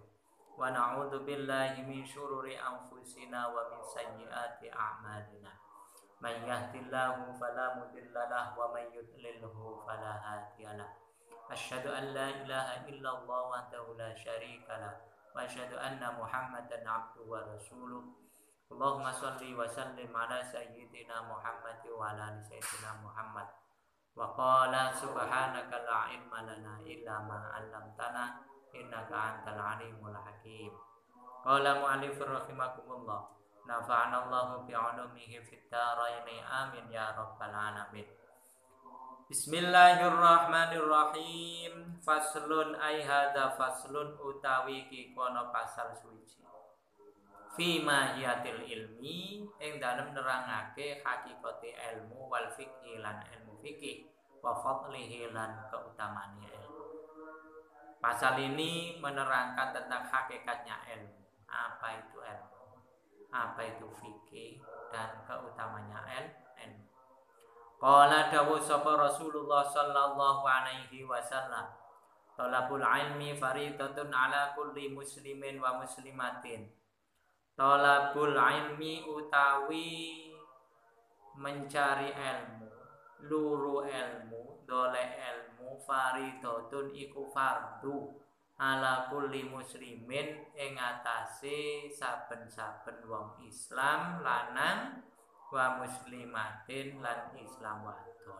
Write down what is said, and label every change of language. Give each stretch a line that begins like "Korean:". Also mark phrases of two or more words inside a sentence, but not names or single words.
Arabic: ونعوذ بالله من شرور أنفسنا ومن سيئات أعمالنا. من يهده الله فلا مضل له ومن يضلله فلا هادي له. أشهد أن لا إله إلا الله وحده لا شريك له وأشهد أن محمدا عبده ورسوله. اللهم صل وسلم على سيدنا محمد وعلى آل سيدنا محمد. وقال سبحانك لا علم لنا إلا ما علمتنا إنك أنت العليم الحكيم. قال المؤلف رحمكم الله نفعنا الله بعلومه في الدارين آمين يا رب العالمين. بسم الله الرحمن الرحيم. فصل أي هذا فصل
Javanese: utawi ki kono pasal suci
Arabic: في ماهية العلم,
Javanese: ing dalem nerangake hakikate ilmu
Arabic: والفقه
Javanese: lan ilmu fikih
Arabic: وفضله
Javanese: lan keutamaane ilmu.
Indonesian: Pasal ini menerangkan tentang hakikatnya ilmu. Apa itu ilmu? Apa itu fikih dan keutamanya ilmu.
Arabic: قال
Javanese: dawu sapa
Arabic: رسول الله صلى الله عليه وسلم طلب العلم فريضة على كل مسلم ومسلمة. طلب العلم
Javanese: utawi
Indonesian: mencari ilmu,
Javanese: luru ilmu, dole ilmu, faridatun iku fardu
Arabic: على كل مسلم
Javanese: ing atase saben-saben wong Islam lanang
Arabic: ومسلمة
Javanese: lan Islam wadon.